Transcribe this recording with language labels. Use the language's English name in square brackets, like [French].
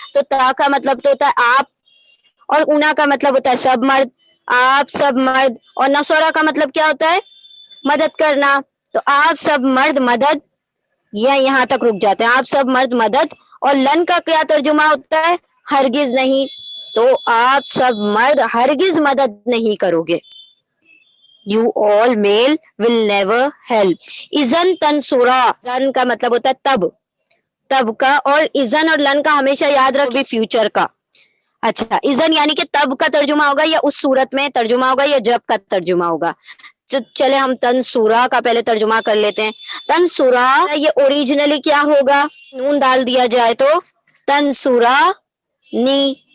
[Urdu] تو تا کا مطلب تو ہوتا ہے آپ، اور اونا کا مطلب ہوتا ہے سب مرد، آپ سب مرد. اور نصورہ کا مطلب کیا ہوتا ہے؟ مدد کرنا. تو آپ سب مرد مدد، یہ یہاں تک رک جاتے ہیں، آپ سب مرد مدد. اور لن کا کیا ترجمہ ہوتا ہے؟ ہرگز نہیں. تو آپ سب مرد ہرگز مدد نہیں کرو گے. [English] You all male will never help. [Arabic] اذن تنصرا، [Urdu] لن کا مطلب ہوتا ہے تب، تب کا. اور اذن اور لن کا ہمیشہ یاد رکھیں فیوچر کا. اچھا، اذن یعنی کہ تب کا ترجمہ ہوگا، یا اس صورت میں ترجمہ ہوگا، یا جب کا ترجمہ ہوگا. چلے ہم تنصورا کا پہلے ترجمہ کر لیتے ہیں. تنصورا یہ اوریجنلی کیا ہوگا؟ نون ڈال دیا جائے تو تنصورا نی.